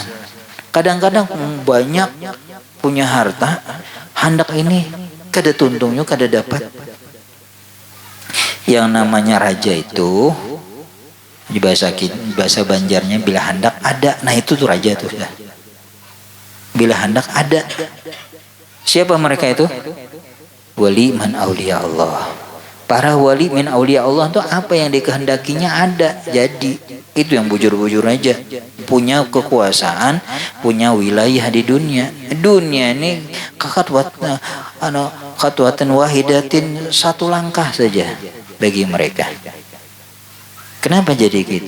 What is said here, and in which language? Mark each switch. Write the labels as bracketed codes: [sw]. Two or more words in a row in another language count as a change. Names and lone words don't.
[bjn] Kadang-kadang banyak punya harta, hendak ini kada tuntungnya kada dapat. Yang namanya raja itu di bahasa Banjarnya bila hendak ada. Nah itu tuh raja tuh ya. Bila hendak ada. Siapa mereka itu? [ar] ولي من أولياء الله. [bjn] Para wali [ar] من أولياء الله [bjn] itu apa yang dikehendakinya ada. Jadi itu yang bujur-bujur aja. Punya kekuasaan, punya wilayah di dunia. Dunia ini [ar] خطوة واحدة, [bjn] satu langkah saja bagi mereka. Kenapa jadi gitu?